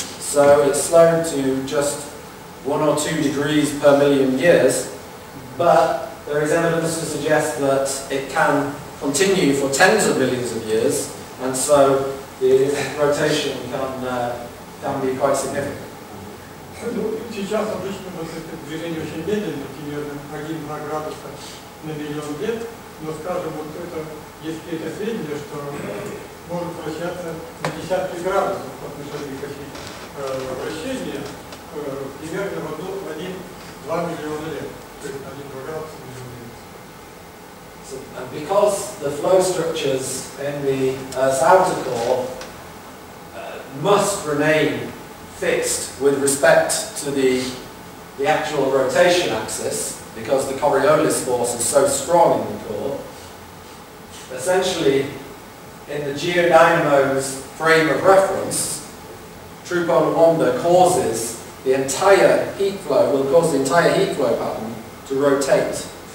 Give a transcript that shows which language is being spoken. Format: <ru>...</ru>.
<en>So it's slowed to just 1 or 2 degrees per million years, but there is evidence to suggest that it can continue for tens of millions of years, and so the rotation can be quite significant.</en> <ru>Сейчас обычно вот это движение очень медленно, примерно 1-2 градуса на миллион лет, но скажем, вот это, если это среднее, что может вращаться на десятки градусов по отношению к оси вращения, примерно в 1-2 миллиона лет, то есть 1-2 градуса на миллион лет.</ru> <en>So, and because the flow structures in the Earth's outer core must remain fixed with respect to the actual rotation axis, because the Coriolis force is so strong in the core, essentially in the geodynamo's frame of reference, true polar wander causes the entire heat flow, will cause the entire heat flow pattern to rotate.</en>